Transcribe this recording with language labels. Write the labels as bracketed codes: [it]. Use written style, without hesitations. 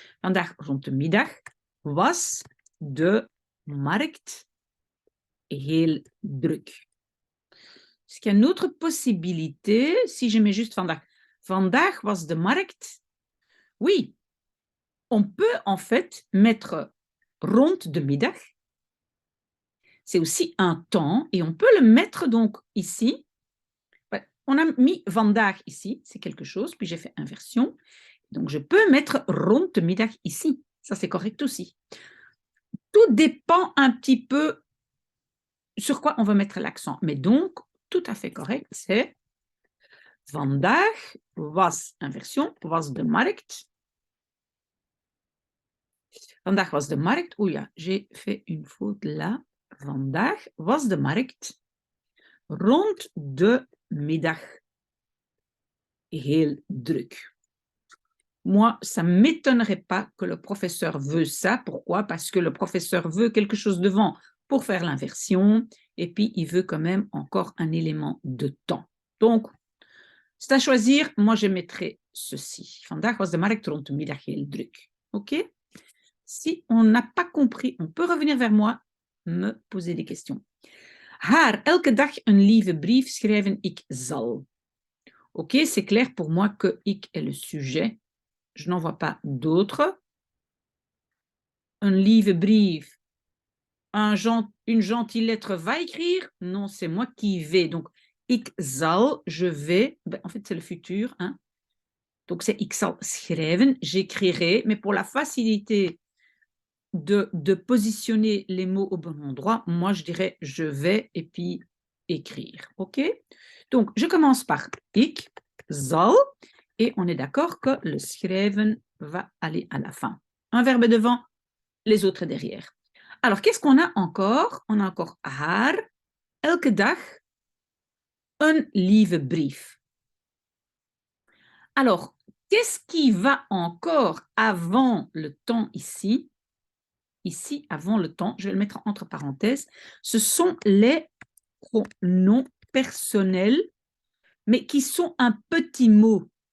[nl] Vandaag rond de middag was de markt heel druk. [fr] Est-ce qu'il y a une autre possibilité si je mets juste vandaag? [nl] Vandaag was de markt. [fr] Oui, on peut en fait mettre [nl] rond de middag. [fr] C'est aussi un temps et on peut le mettre donc ici. On a mis vandaag ici, c'est quelque chose, puis j'ai fait inversion. Donc je peux mettre [nl] rond de middag [fr] ici. Ça, c'est correct aussi. Tout dépend un petit peu sur quoi on va mettre l'accent. Mais donc, tout à fait correct, c'est [nl] vandaag was, [fr] inversion, was de markt. [nl] Vandaag was de markt. Oeh ja, [fr] j'ai fait une faute là. [nl] Vandaag was de markt rond de middag heel druk. [fr] Moi, ça ne m'étonnerait pas que le professeur veut ça. Pourquoi? Parce que le professeur veut quelque chose devant pour faire l'inversion et puis il veut quand même encore un élément de temps. Donc, c'est à choisir. Moi, je mettrai ceci. [nl] Vandaag was de markt rond de middag heel druk. OK? [fr] Si on n'a pas compris, on peut revenir vers moi, me poser des questions. [nl] Haar elke dag een lieve brief schrijven, ik zal. [fr] OK, c'est clair pour moi que ik est le sujet. Je n'en vois pas d'autres. Un lieve brief, une gentille lettre va écrire. Non, c'est moi qui vais. Donc, [nl] ik zal, [fr] je vais. Ben, en fait, c'est le futur. Hein? Donc, c'est [nl] ik zal schrijven, [fr] j'écrirai, mais pour la facilité de positionner les mots au bon endroit, moi, je dirais je vais et puis écrire. OK? Donc, je commence par [nl] ik zal [fr] et on est d'accord que le schrijven va aller à la fin. Un verbe devant, les autres derrière. Alors, qu'est-ce qu'on a encore? On a encore [nl] haar, elke dag, een lieve brief. [fr] Alors, qu'est-ce qui va encore avant le temps ici? Ici, avant le temps, je vais le mettre entre parenthèses, ce sont les pronoms personnels, mais qui sont un petit mot.